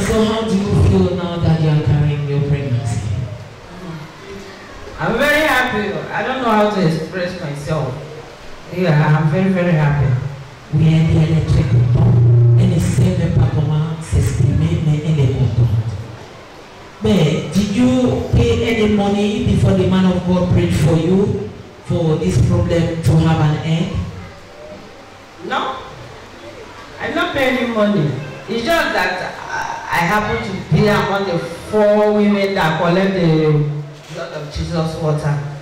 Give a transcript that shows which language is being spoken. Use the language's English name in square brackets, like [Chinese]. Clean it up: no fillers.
[English] So how do you feel now that you are carrying your pregnancy? I'm very happy. I don't know how to express myself. Yeah, I'm very, very happy. [French] Oui, elle est très contente. Elle ne sait même pas comment s'exprimer, mais elle est contente. [English] Mais did you pay any money before the man of God prayed for you for this problem to have an end? No, I don't pay any money. It's just that I happen to be among the 4 women that collect the blood of Jesus water.